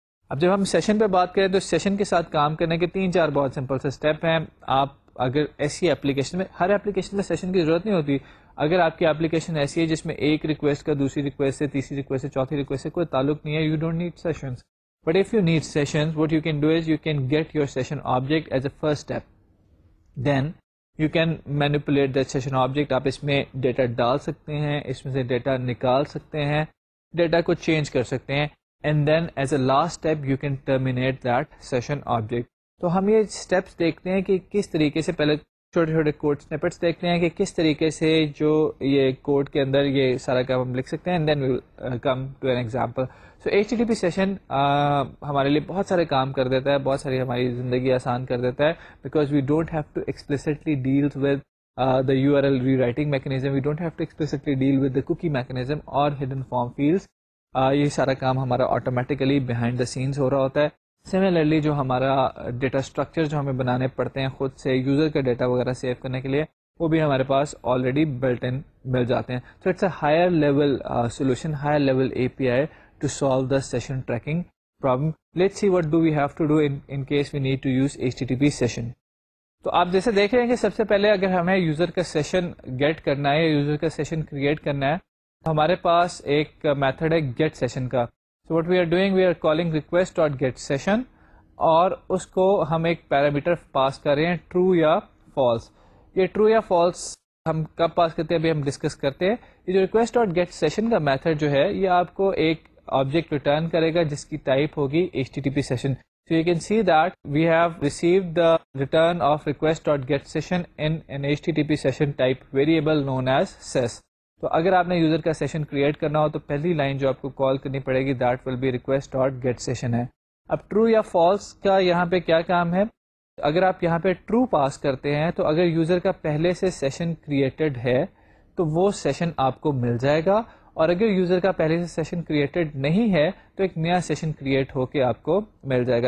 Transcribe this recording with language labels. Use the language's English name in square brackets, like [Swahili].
[Urdu] اب جب ہم سیشن پہ بات کریں تو سیشن کے ساتھ کام کرنے کے 3-4 بہت سمپل سے اسٹیپ ہیں. آپ اگر ایسی ایپلیکیشن میں, ہر ایپلیکیشن میں سیشن کی ضرورت نہیں ہوتی. اگر آپ کی ایپلیکیشن ایسی ہے جس میں ایک ریکویسٹ کا دوسری ریکویسٹ سے, تیسری ریکویسٹ سے, چوتھی ریکویسٹ سے کوئی تعلق نہیں ہے, [English] You don't need sessions. But if you need sessions, what you can do is you can get your session object as a first step. Then you can manipulate that session object. [Urdu] آپ اس میں data ڈال سکتے ہیں, اس میں سے data نکال سکتے ہیں, ڈیٹا کو چینج کر سکتے ہیں, [English] and then as a last step you can terminate that session object. [Urdu] تو ہم یہ اسٹیپس دیکھتے ہیں کہ کس طریقے سے, پہلے چھوٹے چھوٹے کوڈ سنیپٹس دیکھتے ہیں کہ کس طریقے سے جو یہ کوڈ کے اندر یہ سارا کام ہم لکھ سکتے ہیں, [English] and then we will come to an example. So HTTP session [Urdu] ہمارے لیے بہت سارے کام کر دیتا ہے, [English] بہت ساری ہماری زندگی آسان کر دیتا ہے, because we don't have to explicitly deal with the URL rewriting mechanism, we don't have to explicitly deal with the cookie mechanism or hidden form fields. [Urdu] یہ سارا کام ہمارا آٹومیٹیکلی بیہائنڈ دا سینس ہو رہا ہوتا ہے. سملرلی جو ہمارا data structure جو ہمیں بنانے پڑتے ہیں خود سے یوزر کا ڈیٹا وغیرہ سیو کرنے کے لیے, وہ بھی ہمارے پاس آلریڈی بلٹ ان مل جاتے ہیں. [English] تو it's a higher level solution, higher level API to solve the session tracking problem. Let's see what do we have to do in case we need to use HTTP session. [Urdu] تو آپ جیسے دیکھ رہے ہیں کہ سب سے پہلے اگر ہمیں یوزر کا سیشن گیٹ کرنا ہے یا یوزر کا سیشن کریٹ کرنا ہے, تو ہمارے پاس ایک میتھڈ ہے گیٹ سیشن کا. [English] so what we are doing, we are calling request dot get session, [Urdu] اور اس کو ہم ایک پیرامیٹر پاس کر رہے ہیں ٹرو یا فالس. یہ ٹرو یا فالس ہم کب پاس کرتے ہیں ابھی ہم ڈسکس کرتے ہیں. یہ جو ریکویسٹ ڈاٹ گیٹ سیشن کا میتھڈ جو ہے یہ آپ کو ایک آبجیکٹ ریٹرن کرے گا جس کی ٹائپ ہوگی HTTP session. [English] So you can see that we have received the return of request.getSession in an HTTP session type variable known as ses. [Urdu] تو اگر آپ نے یوزر کا سیشن کریٹ کرنا ہو تو پہلی لائن جو آپ کو کال کرنی پڑے گی [English] that will be [Urdu] request.getSession ہے. اب ٹرو یا فالس کا یہاں پہ کیا کام ہے؟ اگر آپ یہاں پہ ٹرو پاس کرتے ہیں تو اگر یوزر کا پہلے سے سیشن کریٹڈ ہے تو وہ سیشن آپ کو مل جائے گا, اور اگر یوزر کا پہلے سے سیشن کریٹڈ نہیں ہے تو ایک نیا سیشن کریٹ ہو کے آپ کو مل جائے گا.